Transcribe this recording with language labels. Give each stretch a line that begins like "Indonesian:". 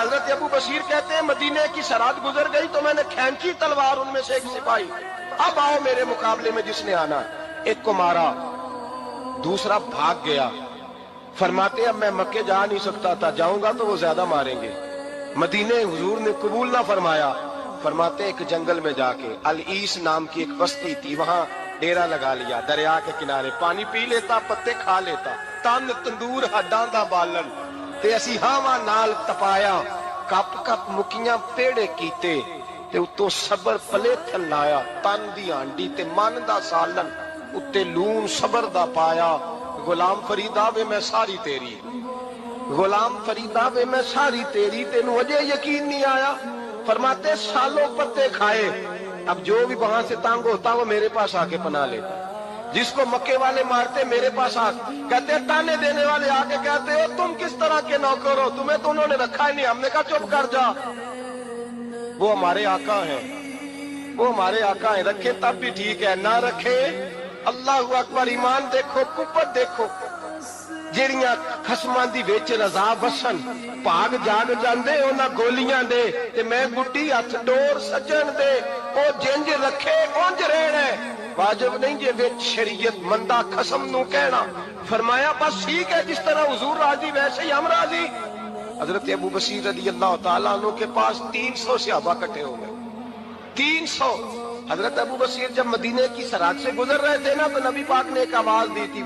Urdu: हजरत अबू बशीर कहते हैं मदीने की सरहद गुजर गई तो मैंने खींची तलवार उनमें से एक सिपाही, अब आओ मेरे मुकाबले में जिसने आना। एक को मारा, دوسرا بھاگ گیا. فرماتے اب میں مکے جا نہیں سکتا تھا, جاؤں گا تو وہ زیادہ ماریں گے. مدینے حضور نے قبول نہ فرمایا. فرماتے ایک جنگل میں جا کے العیس نام کی ایک بستی تھی, وہاں ڈیرا لگا لیا, دریا کے کنارے پانی پی لیتا, پتے کھا لیتا,
Punjabi: تن تندور ہڈاں دا بالن تے اسی ہاواں نال تپایا, کپ کپ مکیاں پیڑے کیتے تے اتوں صبر پلیتھن لایا, تن دی ہانڈی تے من دا سالن اتے لون صبر دا پایا. غلام فریدا وے میں ساری تیری, غلام فریدا وے میں ساری تیری, تینوں اجے یقین نہیں آیا.
Urdu: فرماتے سالوں پتے کھائے, اب جو بھی وہاں سے تانگ ہوتا وہ میرے پاس آ کے پناہ لیتا. جس کو مکے والے مارتے میرے پاس آ کہتے, تانے دینے والے آ کے کہتے ہو تم کس طرح کے نوکر ہو, تمہیں تو انہوں نے رکھا ہی نہیں. ہم نے کہا چپ کر جا, وہ ہمارے آقا ہیں, وہ ہمارے آقا ہیں, رکھے تب بھی ٹھیک ہے, نہ رکھے اللہ اکبر. ایمان دیکھو, قوت دیکھو,
Punjabi: جیڑیاں خسماں دی وچ رضا وسن بھاگ جاگ جاندے انہاں گولیاں دے, تے میں گڈی ہتھ ڈور سجن دے, او جنج رکھے اونج رہنا ہے. واجب نہیں جے وچ شریعت مندہ خسم نو کہنا.
Urdu: فرمایا بس ٹھیک ہے, جس طرح حضور راضی ویسے ہی ہم راضی. حضرت ابو بصیر رضی اللہ تعالیٰ عنہ کے پاس 300 صحابہ کٹھے ہو گئے, 300. حضرت ابو بصیر جب مدینے کی سرحد سے گزر رہے تھے نا, تو نبی پاک نے ایک آواز دی تھی.